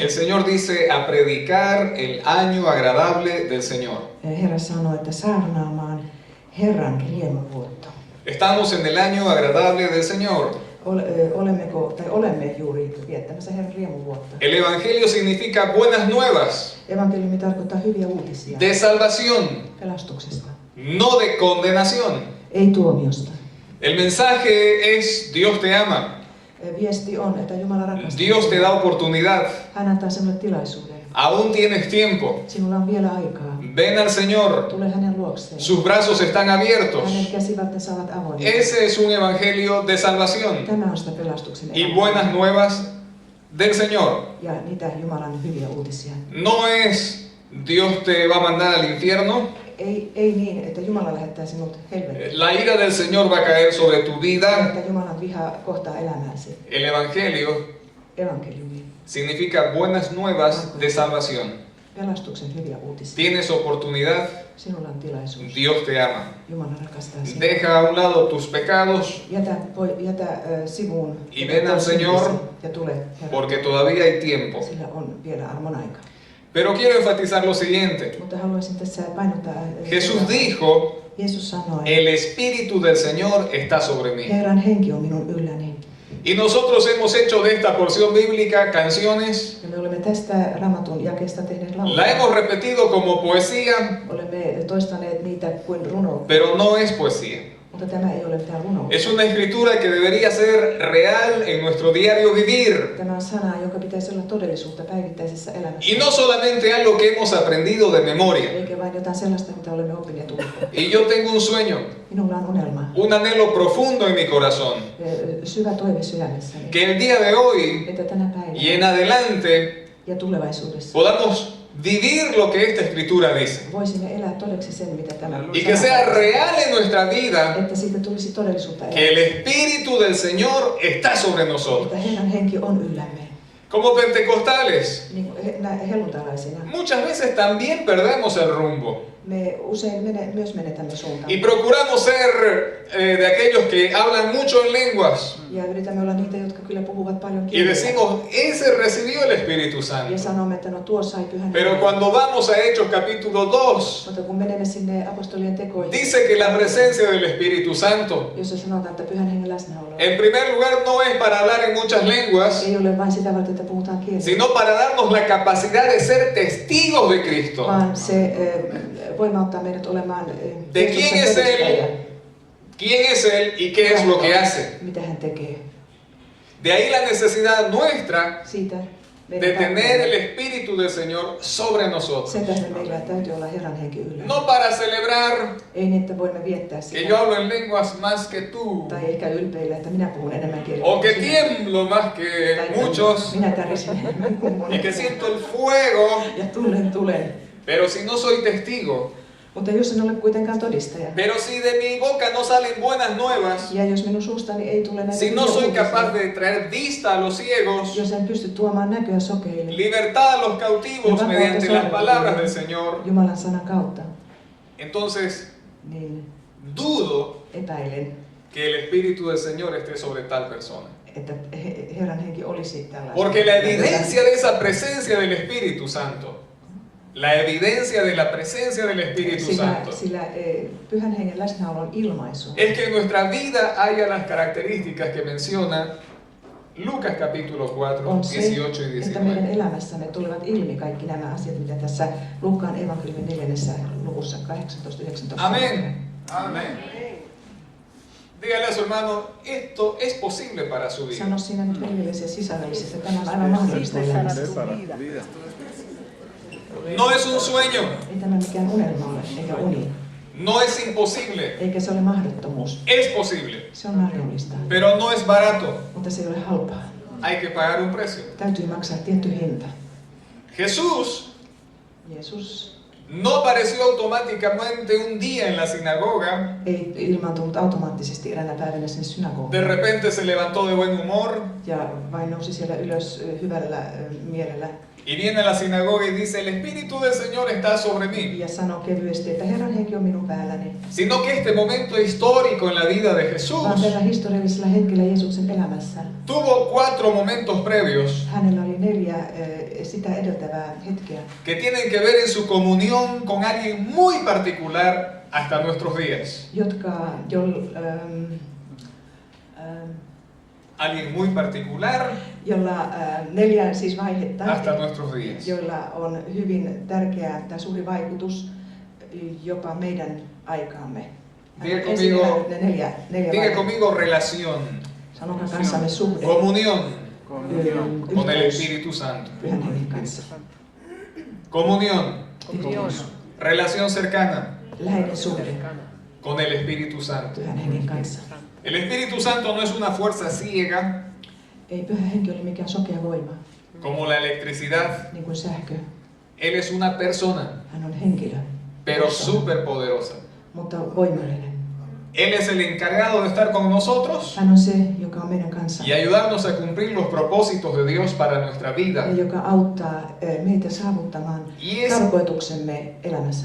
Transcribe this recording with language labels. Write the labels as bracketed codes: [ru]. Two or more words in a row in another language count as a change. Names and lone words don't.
[es] El Señor dice a predicar el año agradable del Señor. [fi] Herra sanoo, että saarnaamaan Herran riemun vuotta. [es] Estamos en el año agradable del Señor. [fi] Olemme juuri viettämässä Herran riemun vuotta. [es] El Evangelio significa buenas nuevas, [fi] Evankeliumi tarkoittaa hyviä uutisia. [es] de salvación, [fi] Pelastuksesta. [es] no de condenación. [fi] Ei tuomiosta. [es] El mensaje es Dios te ama, [fi] Viesti on, että Jumala rakastaa. [es] Dios te da oportunidad, [fi] Hän antaa sinulle tilaisuuden. [es] aún tienes tiempo. [fi] Sinulla on vielä aikaa. [es] Ven al Señor, [fi] Tule hänen luokseen. [es] sus brazos están abiertos. [fi] Hänen käsivartensa ovat avoimia. [es] Ese es un evangelio de salvación [fi] Tämä on sitä pelastuksen [es] y buenas nuevas del Señor. [fi] ja niitä Jumalan hyviä uutisia. [es] No es Dios te va a mandar al infierno. [fi] Ei niin, että Jumala lähettää sinut helvettiin. [es] La ira del Señor va a caer sobre tu vida. [fi] Että Jumalan viha kohtaa elämääsi. [es] El evangelio [fi] Evankeliumi. [es] significa buenas nuevas de salvación. [fi] Pelastuksen hyviä uutisia. [es] Tienes oportunidad, [fi] Sinulla on tilaisuus. [es] Dios te ama. [fi] Jumala rakastaa sinua. [es] Deja a un lado tus pecados [fi] Jätä sivuun. [es] y ven al Señor [fi] ja tule Herran. [es] porque todavía hay tiempo. [fi] Sillä on vielä armon aika. [es] Pero quiero enfatizar lo siguiente. [fi] Mutta haluaisin tässä painottaa. [es] Jesús dijo, [fi] Jeesus sanoi, [es] el Espíritu del Señor está sobre mí. [fi] Herran henki on minun ylläni. [es] Y nosotros hemos hecho de esta porción bíblica canciones. [fi] Ja me olemme tästä Raamatun jakeesta tehneet [es] La [fi] lauluja. [es] hemos repetido como poesía, [fi] Olemme toistaneet niitä kuin runoutta. [es] pero no es poesía. [fi] Mutta tämä ei ole mitään runoutta. [es] Es una escritura que debería ser real en nuestro diario vivir. [fi] Tämä on sana, joka pitäisi olla todellisuutta päivittäisessä elämässä. [es] Y no solamente algo que hemos aprendido de memoria. [fi] Eikä vain jotain sellaista, mitä olemme oppineet ulkoa. [es] Y yo tengo un sueño, [fi] Minulla on unelma. [es] un anhelo profundo en mi corazón. [fi] Syvä toive sydämessäni. [es] Que el día de hoy [fi] Että tänä [es] y [fi] päivänä [es] en adelante [fi] ja tulevaisuudessa [es] podamos vivir lo que esta escritura dice. [fi] voisimme elää todeksi sen, mitä tämä [es] Y que sea real en nuestra vida [fi] että siitä tulisi todellisuutta [es] que el [fi] elämässä. [es] Espíritu del Señor está sobre nosotros. [fi] Että Herran henki on yllämme. [es] Como pentecostales, [fi] Niin kuin helluntalaisina. [es] muchas veces también perdemos el rumbo. [fi] Me usein myös menetämme suuntaan. [es] Y procuramos ser de aquellos que hablan mucho en lenguas. [fi] Ja yritämme olla niitä, jotka kyllä puhuvat paljon [es] Y [fi] kieliä. [es] decimos, ese recibió el Espíritu [fi] Ja [es] Santo. [fi] sanomme, että no tuo sai pyhän [es] Pero [fi] hengen. [es] cuando vamos a Hechos capítulo 2, [fi] Mutta kun menemme sinne apostolien tekoihin, [es] dice que la presencia del Espíritu Santo, [fi] jossa sanotaan, että pyhän hengen läsnäolo [es] en primer lugar, no es para hablar en muchas lenguas, [fi] ei ole vain sitä varten, että puhutaan kieliä, [es] sino para darnos la capacidad de ser testigos de Cristo. [fi] vaan se voimauttaa meidät olemaan [es] De quién es [fi] todistajia, [es] Él, quién es Él y qué es lo que hace. [fi] mitä hän tekee. [es] De ahí la necesidad nuestra [fi] Siitä [es] de [fi] meidän [es] tener el [fi] täytyy- [es] Espíritu del Señor sobre nosotros. [fi] sen tähden meillä täytyy olla Herran henki yllä. [es] No para celebrar [fi] Ei niin, että voimme viettää [es] que [fi] sitä. [es] yo hablo en lenguas más que tú, [fi] Tai ehkä ylpeillä, että minä puhun enemmän kieliä. [es] o que [fi] kuin sinä. [es] tiemblo más que [fi] Tai että [es] muchos, [fi] minä tärisin enemmän kuin [es] y [fi] monet. [es] que siento el fuego, [fi] Ja tulen. [es] pero si no soy testigo, [fi] Mutta jos en ole kuitenkaan todistaja, [es] pero si de mi boca no salen buenas nuevas, [fi] ja jos minun suustani ei tule näitä [es] si no [fi] hyviä [es] soy [fi] uutisia, [es] capaz de traer vista a los ciegos, [fi] jos en pysty tuomaan näköä sokeille [es] libertad a los cautivos mediante las palabras del Señor, [fi] Jumalan sanan kautta, [es] entonces [fi] niin [es] dudo [fi] epäilen, [es] que el Espíritu del Señor esté sobre tal persona. [fi] että Herran henki olisi tällainen. [es] Porque la evidencia de esa presencia del Espíritu Santo, la evidencia de la presencia del Espíritu Santo, [fi] Sillä pyhän hengen läsnäolon ilmaisu [es] es que en nuestra vida haya las características que menciona Lucas capítulo 4, [fi] on se, [es] 18 y [fi] että meidän [es] 19. [fi] elämässämme tulevat ilmi kaikki nämä asiat, mitä tässä Luukkaan evankeliumin 4. luvussa 18-19. [es] Amén. Amén. Dígale a su hermano, esto es posible para su vida. [fi] Sano sinä nyt veljellesi ja sisarollesi, että tämä on aivan mahdollista elämässä. [es] No es un sueño, [fi] Ei tämä mikään unelma ole, eikä uni, [es] no es imposible, [fi] eikä se ole mahdottomuus. [es] es posible, [fi] Se on mahdollista, [es] pero no es barato. [fi] mutta se ei ole halpaa. [es] Hay que pagar un precio. [fi] Täytyy maksaa tietty hinta. [es] Jesús [fi] Jeesus [es] no apareció automáticamente un día en la sinagoga. [fi] ei ilmaantunut automaattisesti eräänä päivänä sinne [es] De [fi] synagogaan [es] repente se levantó de buen humor [fi] ja vain nousi siellä ylös hyvällä mielellä [es] y viene a la sinagoga y dice, el Espíritu del Señor está sobre mí. [fi] ja sanoi kevyesti, että Herran henki on minun päälläni. [es] Sino que este momento histórico en la vida de Jesús [fi] Vaan tällä historiallisella hetkellä Jeesuksen elämässä [es] tuvo 4 momentos previos [fi] hänellä oli 4 sitä edeltävää hetkeä, [es] que tienen que ver en su comunión con alguien muy particular hasta nuestros días. Alguien muy particular [fi] jolla 4 siis vaihetta, [es] hasta nuestros días. [fi] joilla on hyvin tärkeä tai suuri vaikutus jopa meidän aikaamme. [es] Diga [fi] Ensin [es] conmigo, [fi] ne neljä [es] diga [fi] vaihetta. [es] conmigo relación, [fi] Sanokaa kanssamme suhde, [es] comunión con el [fi] yhteys [es] Espíritu Santo. [fi] Pyhän Hengen kanssa. [es] Comunión, [fi] Yhteys, [es] relación cercana [fi] läheinen suhde [es] con el Espíritu Santo. [fi] Pyhän Hengen kanssa. [es] El Espíritu Santo no es una fuerza ciega [fi] Ei Pyhä Henki ole mikään sokea voima, [es] como la electricidad. [fi] niin kuin sähkö. [es] Él es una persona, [fi] Hän on henkilö, [es] pero súper poderosa. [fi] mutta voimallinen. [es] Él es el encargado de estar con nosotros [fi] Hän on se, joka on meidän kanssa [es] y ayudarnos a cumplir los propósitos de Dios para nuestra vida. [fi] ja joka auttaa meitä saavuttamaan tarkoituksemme elämässä.